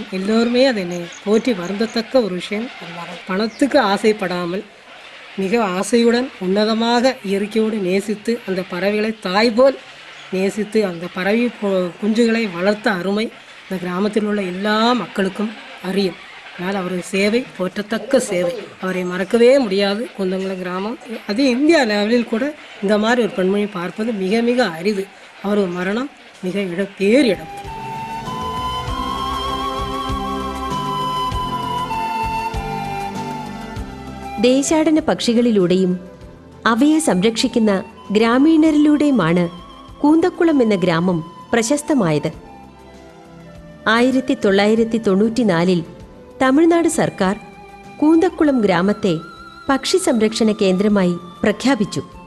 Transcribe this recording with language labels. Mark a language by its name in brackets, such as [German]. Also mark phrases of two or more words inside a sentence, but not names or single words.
[Tamil] எல்லோருமே அதை போற்றி வருந்தத்தக்க ஒரு விஷயம். பணத்துக்கு ஆசைப்படாமல் மிக ஆசையுடன் உன்னதமாக இயற்கையோடு நேசித்து அந்த பறவைகளை தாய் போல் நேசித்து அந்த பறவை குஞ்சுகளை வளர்த்த அருமை இந்த கிராமத்தில் உள்ள எல்லா மக்களுக்கும் அறியும். அதனால் அவரது சேவை போற்றத்தக்க சேவை, அவரை மறக்கவே முடியாது. குந்தங்குளம் கிராமம் அது இந்தியா லெவலில் கூட இந்த மாதிரி ஒரு பெண்மணி பார்ப்பது மிக மிக அரிது. அவரது மரணம் மிக பேரிழப்பு. [Malayalam] ദേശാടന പക്ഷികളിലൂടെയും അവയെ സംരക്ഷിക്കുന്ന ഗ്രാമീണരിലൂടെയുമാണ് കൂന്തക്കുളം എന്ന ഗ്രാമം പ്രശസ്തമായത്. 1994 തമിഴ്നാട് സർക്കാർ കൂന്തക്കുളം ഗ്രാമത്തെ പക്ഷി സംരക്ഷണ കേന്ദ്രമായി പ്രഖ്യാപിച്ചു.